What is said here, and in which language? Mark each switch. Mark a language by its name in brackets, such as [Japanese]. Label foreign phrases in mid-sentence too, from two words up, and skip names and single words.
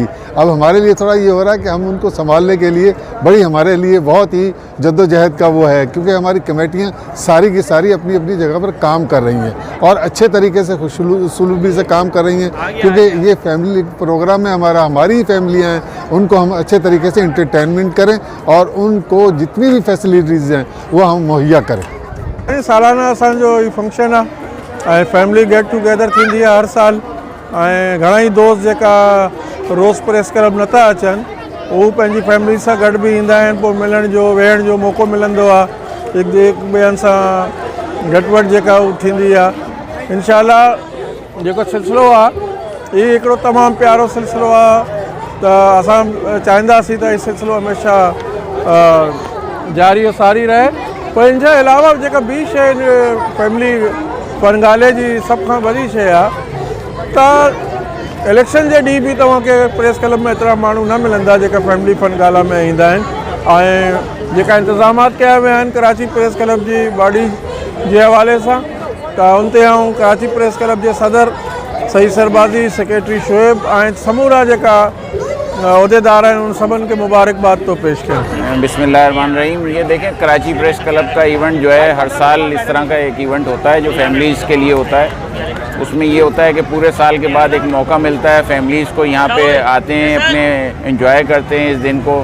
[Hindi] अब हमारे लिए थोड़ा ये हो रहा है कि हम उनको संभालने के लिए बड़ी हमारे लिए बहुत ही जद्दोजहद का वो है, क्योंकि हमारी कमेटियाँ सारी की सारी अपनी अपनी जगह पर काम कर रही हैं और अच्छे तरीके से खुशसलूकी से काम कर रही हैं। क्योंकि ये [English] family program [Hindi] में हमारी ही फैमिलियाँ हैं, उनको हम अच्छे तरीके से इंटरटेनमेंट करें और उनको जितनी भी फैसिलिटीज़ हैं वो हम मुहैया करें। [Sindhi] सालाना असांजो ही फंक्शन आहे ऐं [English] family get together [Sindhi] थींदी आहे हर साल। ऐं घणेई दोस्त जेका रोज़ प्रेस क्लब नथा अचनि उहे पंहिंजी फैमिली सां गॾु बि ईंदा आहिनि, पोइ मिलण जो वेहण जो मौक़ो मिलंदो आहे, हिकु ॿियनि सां घटि वधि जेका उहा थींदी आहे। इंशाअल्लाह जेको सिलसिलो आहे इहो हिकिड़ो तमामु प्यारो सिलसिलो आहे, त असां चाहींदासीं त इहो सिलसिलो हमेशह जारी और सारी रहे। पर इन जे अलावा जेका ॿी शइ [English] family fun gala [Sindhi] जी सभ खां वॾी शइ आहे त इलेक्शन जे ॾींहुं बि तव्हांखे प्रेस क्लब में एतिरा माण्हू न मिलंदा जेका [English] family fun gala [Sindhi] में ईंदा आहिनि। ऐं जेका इंतज़ामात कया विया आहिनि कराची प्रेस क्लब जी बॉडी जे हवाले सां, त उन ते आऊं कराची प्रेस क्लब जे सदर सईद सरबाज़ी, सेक्रेटरी शोएब ऐं समूरा जेका उहदेदार [Hindi] हैं उन सबन के मुबारकबाद तो पेश करें। बिस्मिल्लाहिर्रहमानिर्रहीम। ये देखें कराची प्रेस क्लब का इवेंट जो है हर साल इस तरह का एक इवेंट होता है जो फैमिलीज़ के लिए होता है। उसमें ये होता है कि पूरे साल के बाद एक मौका मिलता है फैमिलीज़ को, यहाँ पे आते हैं, अपने एंजॉय करते हैं इस दिन को।